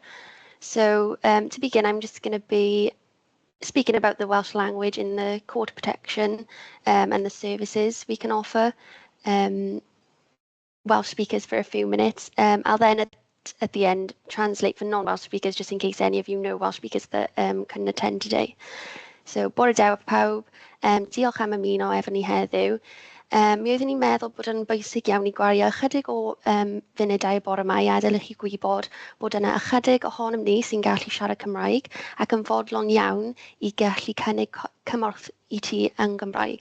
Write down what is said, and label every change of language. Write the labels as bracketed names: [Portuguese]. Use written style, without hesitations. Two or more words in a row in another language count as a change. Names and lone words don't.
[English] So to begin, I'm just going to be speaking about the Welsh language in the Court of Protection and the services we can offer Welsh speakers for a few minutes. I'll then at the end translate for non-Welsh speakers, just in case any of you know Welsh speakers that couldn't attend today. So, [Welsh] bore da pawb, diolch am ymuno efo ni heddiw. Mi oeddwn i'n meddwl bod yn bwysig iawn i gwario ychydig o funudau bore yma i adael i chi gwybod bod yna ychydig ohonom ni sy'n gallu siarad Cymraeg ac yn fodlon iawn i gallu cynnig cymorth i ti yn Gymraeg.